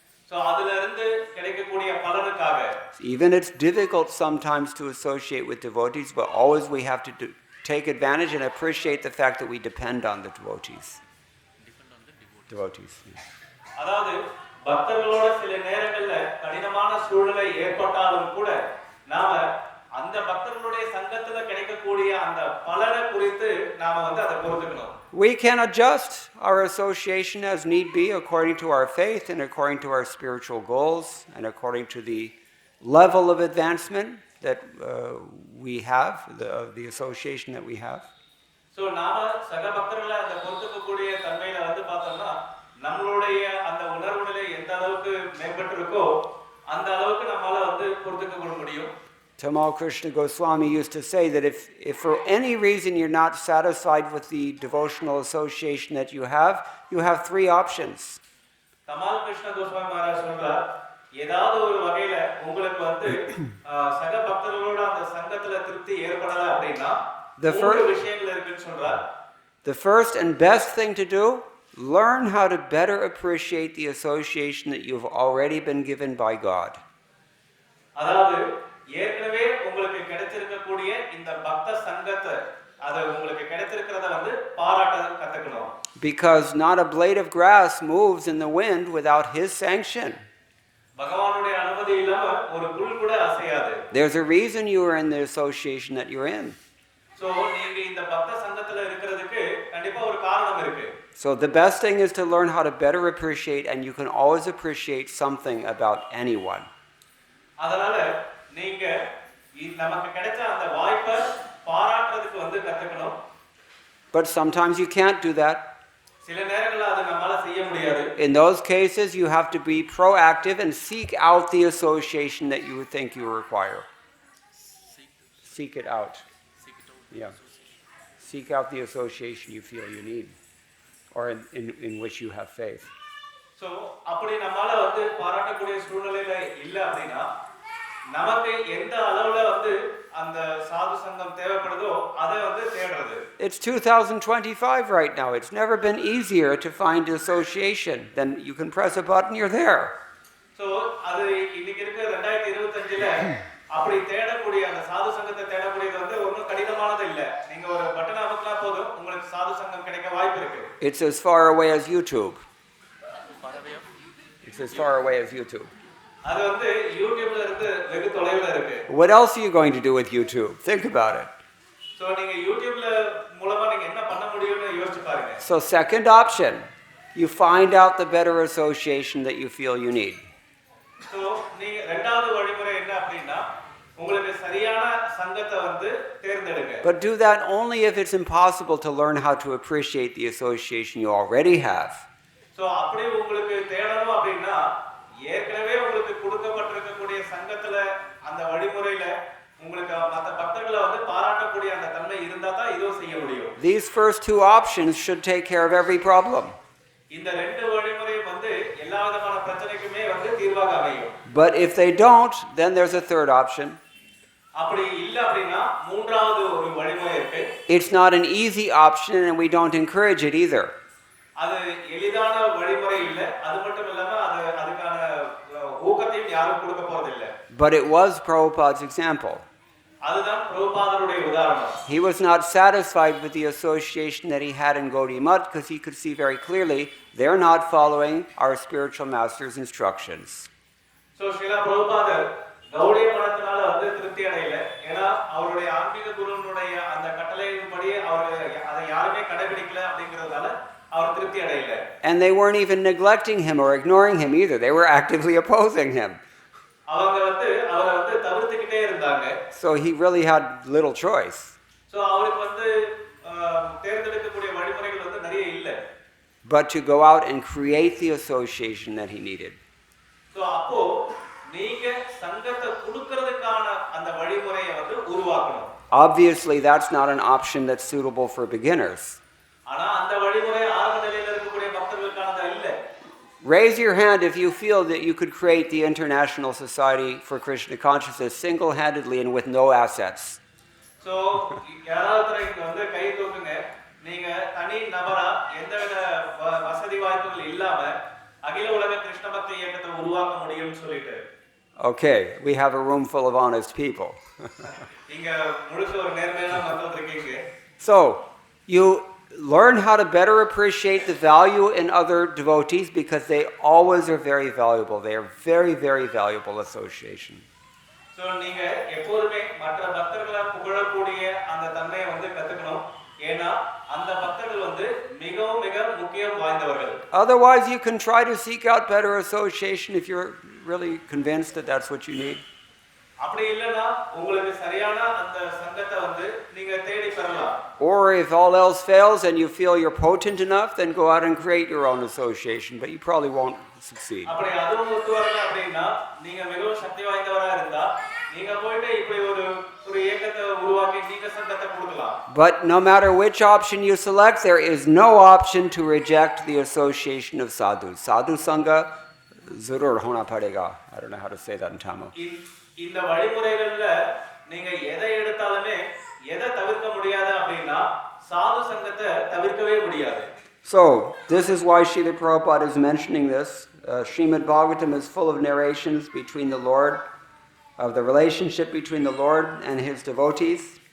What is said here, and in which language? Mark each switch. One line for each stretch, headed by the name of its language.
Tamil: So அதுல இருந்து கிடைக்கக்கூடிய பலனுக்காக.
English: Even it's difficult sometimes to associate with devotees, but always we have to take advantage and appreciate the fact that we depend on the devotees. Devotees.
Tamil: அதாவது பக்தர்களோட சில நேரங்கள்ல கடினமான சூழ்நிலை ஏற்பட்டாலும் கூட நாம அந்த பக்தர்களுடைய சங்கத்துல கிடைக்கக்கூடிய அந்த பலனை குறித்து நாம அதை பொறுத்துக்கணும்.
English: We can adjust our association as need be according to our faith and according to our spiritual goals and according to the level of advancement that we have, the association that we have.
Tamil: So நாம சக பக்தர்களை அந்த பொறுத்துக்கக்கூடிய தன்மையில பார்த்தோம்னா நம்மளுடைய அந்த உணர்வு நிலை எந்த அளவுக்கு மேம்பட்டு இருக்கோ அந்த அளவுக்கு நம்மால பொறுத்துக்க முடியும்.
English: Tamal Krishna Goswami used to say that if for any reason you're not satisfied with the devotional association that you have three options.
Tamil: Tamal Krishna Goswami Maharaj சொல்றார் ஏதாவது ஒரு வகையில உங்களுக்கு சக பக்தர்களோட அந்த சங்கத்துல திருப்தி ஏற்படல அப்படினா மூன்று விஷயங்கள் இருக்குன்னு சொல்றார்.
English: The first and best thing to do, learn how to better appreciate the association that you've already been given by God.
Tamil: அதாவது ஏற்கனவே உங்களுக்கு கிடைச்சிருக்கக்கூடிய இந்த பக்த சங்கத்தை அது உங்களுக்கு கிடைச்சிருக்கிறத பாராட்ட கத்துக்கணும்.
English: Because not a blade of grass moves in the wind without his sanction.
Tamil: பகவானுடைய அனுமதி இல்லாம ஒரு புல் கூட அசையாது.
English: There's a reason you are in the association that you're in.
Tamil: So நீங்க இந்த பக்த சங்கத்துல இருக்கிறதுக்கு கண்டிப்பா ஒரு காரணம் இருக்கு.
English: So the best thing is to learn how to better appreciate, and you can always appreciate something about anyone.
Tamil: அதனால நீங்க நமக்கு கிடைச்ச அந்த வாய்ப்பை பாராட்டுறதுக்கு கத்துக்கணும்.
English: But sometimes you can't do that.
Tamil: சில நேரங்கள்ல அது நம்மால செய்ய முடியாது.
English: In those cases you have to be proactive and seek out the association that you think you require. Seek it out. Yeah. Seek out the association you feel you need, or in which you have faith.
Tamil: So அப்படி நம்மால பாராட்டக்கூடிய சூழ்நிலையில இல்ல அப்படினா நமக்கு எந்த அளவுல அந்த சாது சங்கம் தேவைப்படுதோ அதை தேடுறது.
English: It's 2025 right now. It's never been easier to find association. Then you can press a button, you're there.
Tamil: So அது இன்னைக்கு இருக்க 2025ல அப்படி தேடக்கூடிய அந்த சாது சங்கத்தை தேடக்கூடியது ஒண்ணும் கடினமானது இல்ல. நீங்க ஒரு பட்டன் அமுக்கினா போதும் உங்களுக்கு சாது சங்கம் கிடைக்க வாய்ப்பு இருக்கு.
English: It's as far away as YouTube. It's as far away as YouTube.
Tamil: அது YouTubeல இருந்து வெகு தொலைவுல இருக்கு.
English: What else are you going to do with YouTube? Think about it.
Tamil: So நீங்க YouTubeல மூலமா நீங்க என்ன பண்ண முடியும்னு யோசிச்சு பாருங்க.
English: So second option, you find out the better association that you feel you need.
Tamil: So நீங்க இரண்டாவது வழிமுறை என்ன அப்படினா உங்களுக்கு சரியான சங்கத்தை தேர்ந்தெடுங்க.
English: But do that only if it's impossible to learn how to appreciate the association you already have.
Tamil: So அப்படி உங்களுக்கு தேடணும் அப்படினா ஏற்கனவே உங்களுக்கு கொடுக்கப்பட்டிருக்கக்கூடிய சங்கத்துல அந்த வழிமுறையில உங்களுக்கு மற்ற பக்தர்களை பாராட்டக்கூடிய அந்த தன்மை இருந்தா தான் இதுவும் செய்ய முடியும்.
English: These first two options should take care of every problem.
Tamil: இந்த ரெண்டு வழிமுறையும் எல்லா விதமான பிரச்சனைக்குமே தீர்வாக அமையும்.
English: But if they don't, then there's a third option.
Tamil: அப்படி இல்ல அப்படினா மூன்றாவது ஒரு வழிமுறை இருக்கு.
English: It's not an easy option and we don't encourage it either.
Tamil: அது எளிதான வழிமுறை இல்ல. அது மட்டும் இல்லாம அதுக்கான ஊக்கத்தையும் யாரும் கொடுக்க போறதில்ல.
English: But it was Prabhupada's example.
Tamil: அதுதான் பிரபுபாதருடைய உதாரணம்.
English: He was not satisfied with the association that he had in Gaudiya Math because he could see very clearly they're not following our spiritual master's instructions.
Tamil: So Srila Prabhupada Gaudiya மதத்தினால திருப்தி அடையல. ஏன்னா அவருடைய ஆன்மீக குருவினுடைய அந்த கட்டளையின்படி அவர் அதை யாருமே கடைபிடிக்கல அப்படிங்கிறதால அவர் திருப்தி அடையல.
English: And they weren't even neglecting him or ignoring him either. They were actively opposing him.
Tamil: அவங்க அவரை தவிர்த்துக்கிட்டே இருந்தாங்க.
English: So he really had little choice.
Tamil: So அவருக்கு தேர்ந்தெடுக்கக்கூடிய வழிமுறைகள் நிறைய இல்ல.
English: But to go out and create the association that he needed.
Tamil: So அப்போ நீங்க சங்கத்தை கொடுக்கிறதுக்கான அந்த வழிமுறையை உருவாக்கணும்.
English: Obviously that's not an option that's suitable for beginners.
Tamil: ஆனா அந்த வழிமுறை ஆரம்ப நிலையில இருக்கக்கூடிய பக்தர்களுக்கானது இல்ல.
English: Raise your hand if you feel that you could create the International Society for Krishna Consciousness single-handedly and with no assets.
Tamil: So யாராவது இங்க வந்து கை தூக்குங்க. நீங்க தனி நபரா எந்தவித வசதி வாய்ப்புகள் இல்லாம அகில உலக கிருஷ்ண பக்தி இயக்கத்தை உருவாக்க முடியும்னு சொல்லிட்டு.
English: Okay, we have a room full of honest people.
Tamil: இங்க முழுக்க ஒரு நேர்மையான மக்கள் இருக்கீங்க.
English: So, you learn how to better appreciate the value in other devotees because they always are very valuable. They are very, very valuable association.
Tamil: So, நீங்க எப்போதுமே மற்ற பக்தர்களை புகழக்கூடிய அந்த தன்மையை வந்து கத்துக்கணும். ஏனா அந்த பக்தர்கள் வந்து மிகவும் மிக முக்கியம் வாய்ந்தவர்கள்.
English: Otherwise, you can try to seek out better association if you're really convinced that that's what you need.
Tamil: அப்படி இல்லனா உங்களுக்கு சரியான அந்த சங்கத்தை வந்து நீங்க தேடி பெறலாம்.
English: Or if all else fails and you feel you're potent enough, then go out and create your own association, but you probably won't succeed.
Tamil: அப்படி அதுவும் ஒத்து வரல அப்படினா நீங்க மிகவும் சக்தி வாய்ந்தவரா இருந்தா நீங்க போய்ட்டு இப்படி ஒரு இயக்கத்தை உருவாக்கி நீங்க சங்கத்தை கொடுக்கலாம்.
English: But no matter which option you select, there is no option to reject the association of sadhus.
Hindi: Sadhu sangha zarur hona padega.
English: I don't know how to say that in Tamil.
Tamil: இந்த வழிமுறைகள்ல நீங்க எதை எடுத்தாலுமே எதை தவிர்க்க முடியாது அப்படினா சாது சங்கத்தை தவிர்க்கவே முடியாது.
English: So, this is why Srila Prabhupada is mentioning this. Srimad Bhagavatam is full of narrations between the Lord, of the relationship between the Lord and his devotees.